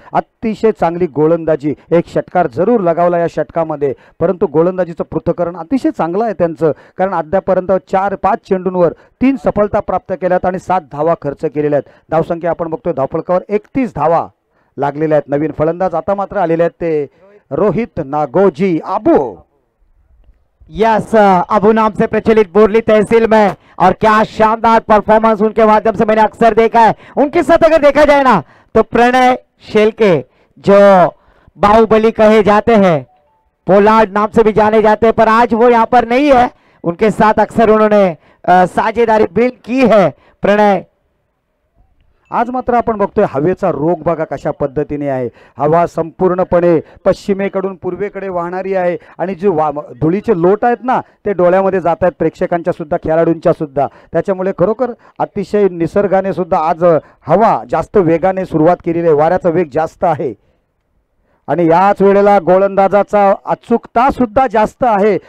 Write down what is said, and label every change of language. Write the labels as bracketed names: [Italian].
[Marathi] अतिशय चांगली गोलंदाजी, एक षटकार जरूर लगावला या षटकामध्ये, परंतु गोलंदाजीचं पृथक्करण अतिशय चांगलं आहे त्यांचं, कारण अद्यापर्यंत 4-5 चेंडूंवर 3 सफलता प्राप्त केल्यात आणि 7 धावा खर्च केलेल्या आहेत. धावसंख्या आपण बघतोय धावफलकावर 31 धावा लागलेल्या आहेत. नवीन फलंदाज आता मात्र आलेले आहेत ते रोहित नागोजी आबू. [Hindi] यस, अबू नाम से प्रचलित बोरली तहसील में, और क्या शानदार परफॉर्मेंस उनके माध्यम से मैंने अक्सर देखा है. उनके साथ अगर देखा जाए ना तो प्रणय शेलके जो बाहुबली कहे जाते हैं, पोलार्ड नाम से भी जाने जाते हैं, पर आज वो यहाँ पर नहीं है. उनके साथ अक्सर उन्होंने साझेदारी बिल्ड की है. प्रणय [Marathi] आज मात्र आपण बघतोय हवेचा रोग बघा कशा पद्धतीने आहे. हवा संपूर्णपणे पश्चिमेकडून पूर्वेकडे वाहणारी आहे आणि जे धुळीचे लोट आहेत ना ते डोळ्यामध्ये जात आहेत प्रेक्षकांच्या सुद्धा, खेळाडूंच्या सुद्धा. त्याच्यामुळे खरोखर अतिशय निसर्गाने सुद्धा आज हवा जास्त वेगाने सुरुवात केलेली आहे, वाऱ्याचा वेग जास्त आहे आणि याच वेळेला गोलंदाजाचा अचूकता सुद्धा जास्त आहे.